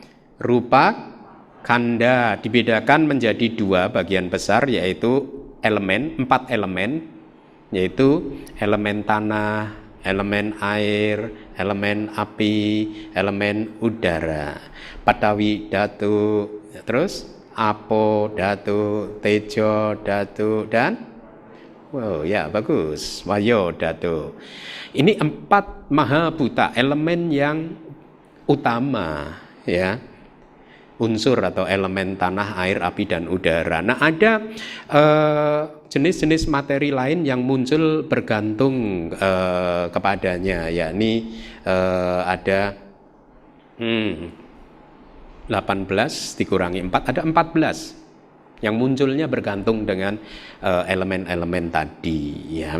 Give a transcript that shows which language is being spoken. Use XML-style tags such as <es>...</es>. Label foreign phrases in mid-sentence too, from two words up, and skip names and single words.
<id>Rupa kanda, dibedakan menjadi 2 bagian besar, yaitu 4 elemen, yaitu elemen tanah, elemen air, elemen api, elemen udara,</id> <pi>patawi dhatu,</pi> <id>terus</id> <pi>apo dhatu, tejo dhatu,</pi> <id>dan ya bagus,</id> <pi>wayo dhatu.</pi> <id>Ini 4 mahabhuta, elemen yang utama ya, unsur atau elemen tanah, air, api, dan udara. Nah, ada jenis-jenis materi lain yang muncul bergantung kepadanya, yakni ada 18 dikurangi 4, ada 14 yang munculnya bergantung dengan elemen-elemen tadi ya.</id>